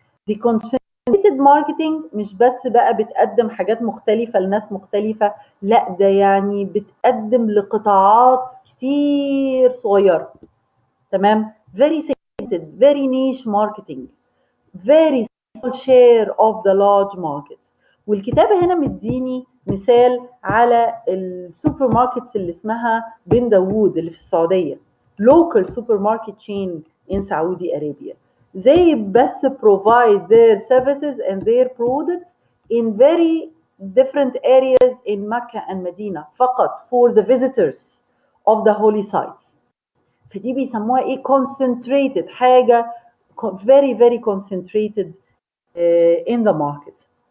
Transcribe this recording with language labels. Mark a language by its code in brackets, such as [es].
[en] the concentrated marketing [ar] مش بس بقى بتقدم حاجات مختلفة لناس مختلفة، لا ده يعني بتقدم لقطاعات كتير صغيرة. [en] تمام؟ very segmented, very niche marketing, very small share of the large market. [ar] والكتابة هنا مديني مثال على السوبر ماركتس اللي اسمها بن داوود اللي في السعودية. [en] local supermarket chain in Saudi Arabia. They best provide their services and their products in very different areas in Mecca and Medina فقط for the visitors of the holy sites. [ar] فدي بيسموها ايه؟ concentrated، حاجة [en] very very concentrated in the market.